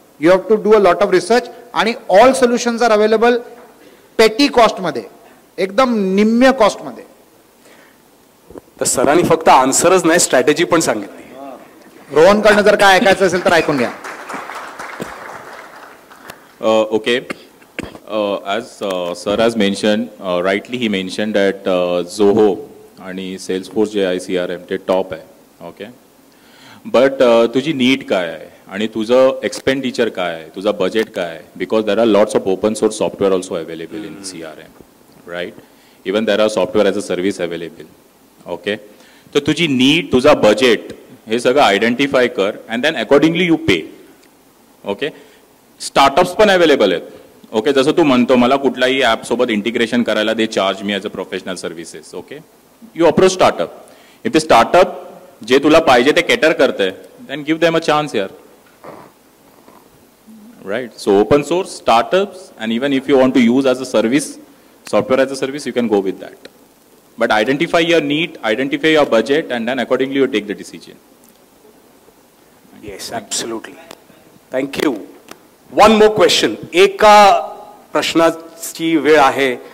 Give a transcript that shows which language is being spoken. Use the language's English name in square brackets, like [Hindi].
[English] You have to do a lot of research. आणि all solutions are available petty कॉस्टमध्ये, [Marathi] एकदम निम्म्य कॉस्टमध्ये. तर सरांनी फक्त आन्सरच नाही स्ट्रॅटेजी पण सांगितली. रोहनकडनं जर काय ऐकायचं असेल तर ऐकून घ्या. [English] Okay. As sir has mentioned, rightly he mentioned that Zoho [Marathi] आणि Salesforce जे आहे CRM ते टॉप आहे. [English] Okay. [Marathi] बट तुझी नीड काय आहे आणि तुझं एक्सपेंडिचर काय आहे, तुझा बजेट काय आहे. [English] Because there are lots of open source software also available in CRM, right. Even there are software as a service available. Okay. [Marathi] तर तुझी नीड, तुझा बजेट हे सगळं आयडेंटिफाय कर [English] And then accordingly you pay. Okay. [Marathi] Startups पण available आहेत. Okay. जसं तू म्हणतो मला कुठलाही ॲप सोबत इंटिग्रेशन करायला दे, [English] Charge me as a professional services. [Marathi] Okay. [English] You approach startup. [Marathi] If ते स्टार्टअप जे तुला पाहिजे ते केटर करते, [English] then give them a chance [Marathi] यार. [English] Right. So open source, startups, and even if you want to use as a service, software as a service, you can go with that. But identify your need, identify your budget, and then accordingly you take the decision. Yes, absolutely. Thank you. One more question. [Marathi] एका प्रश्नाची वेळ आहे.